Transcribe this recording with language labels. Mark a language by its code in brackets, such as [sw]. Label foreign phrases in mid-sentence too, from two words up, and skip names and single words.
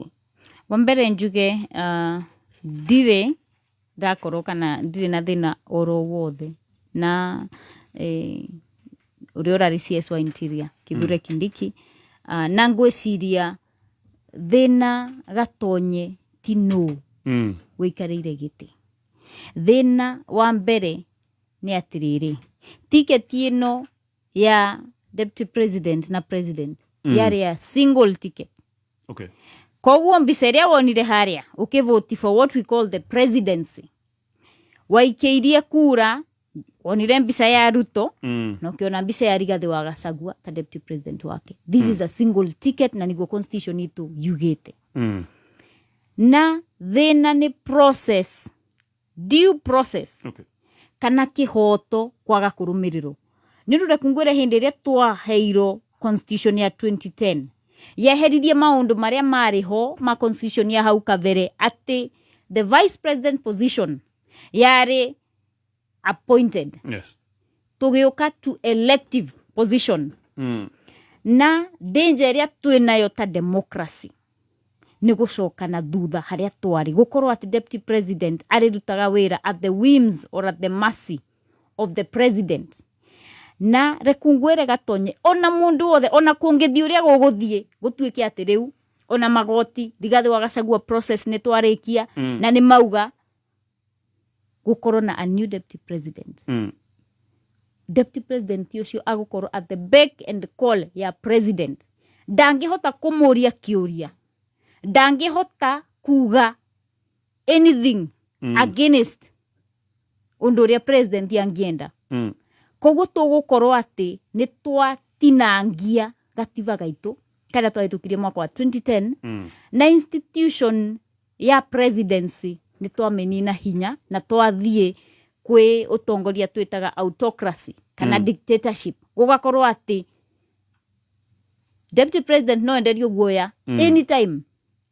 [ki] wambere njuge dire ndakorwo kana dire na thina oro wothe na uri urari CS wa interior Kithure Kindiki na ngwiciria thina gatonye tino wikarire giti thina wa mbere ni atiriri tiketi ino ya [en] Deputy President [ki] na President yari ya [en] single ticket. [ki] Okay. Koguo mbiceria wonire haria ukivote [en] for what we call the presidency. [ki] Waikeirie kura wonire mbica ya Ruto na ukiona mbica ya Rigathi wa Gachagua ta [en] Deputy President [ki] wake. [en] This is a single ticket [ki] na niguo constitution itu yugite. Na thina ni [en] process due process. [ki] Okay. Kana kihoto kwaga kurumirirwo. Nirure kungwira hindi iria twaheirwo constitution ya 2010 yaheririe maundu maria mariho ma constitution ya hau kavere ati [en] the vice president position [ki] yari appointed. Yes. Tugioka to [en] elective position. [ki] Na danger iria twinayo ta democracy ni gucoka na thutha haria twari gukorwo ati [en] deputy president [ki] arirutaga wira [en] at the whims or at the mercy of the president. [ki] Na rekungwere gatonye ona mundu wothe ona kungithi uria guguthie gutuike ati riu ona magoti Rigathi wa Gachagua process ni twarikia na ni mauga gukorwo na [en] a new deputy president. [ki] Deputy president ucio agukorwo [en] at the beck and call [ki] ya president ndangihota kumuria kiuria ndangihota kuga [en] anything against [ki] undu uria president yangienda. Koguo tugukorwo ati ni twatinangia gatiba gaitu kada twahitukirie mwaka wa 2010 na institution ya presidency ni twamenina hinya na twathie kwi utongoria twitaga autocracy kana dictatorship gugakorwo ati [en] deputy president [ki] no enderio guoya anytime